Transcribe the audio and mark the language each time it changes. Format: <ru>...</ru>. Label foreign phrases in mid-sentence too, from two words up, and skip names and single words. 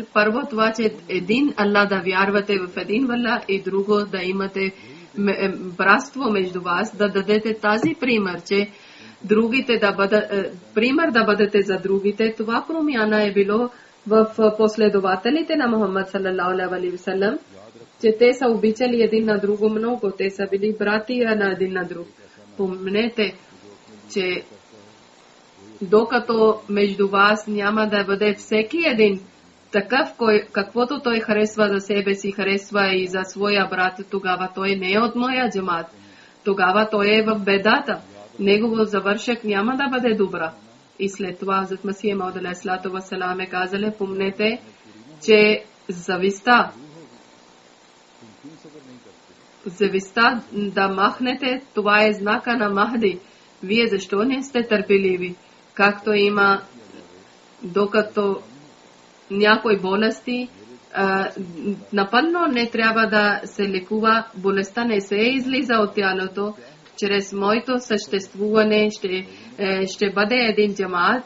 <bg>Първо това, че един Аллах да вярвате в един Аллах и друго да имате братство между вас, да дадете тази пример, че другите пример да бъдете за другите. Това промяна е било в последователите на Мухаммад</bg> <ar>صلى الله عليه وسلم,</ar> <bg>че те са обичали един на друго много. Те са били братия на един на друг. Помнете, че докато между вас няма да бъде всеки един такъв, каквото той харесва за себе си, харесва и за своя брат, тогава той не е от моя джамат. Тогава той е в бедата. Негово завършък няма да бъде добра. И след това Хазрат Масих Мауд</bg> <ar>عليه السلام</ar> <bg>е казал, помнете, че зависта да махнете, това е знака на Махди. Вие защо не сте търпеливи? Както има, докато някои болести напълно не трябва да се лекува, болестта не се излиза от тялото, чрез моето съществуване ще бъде един джамаат.</bg>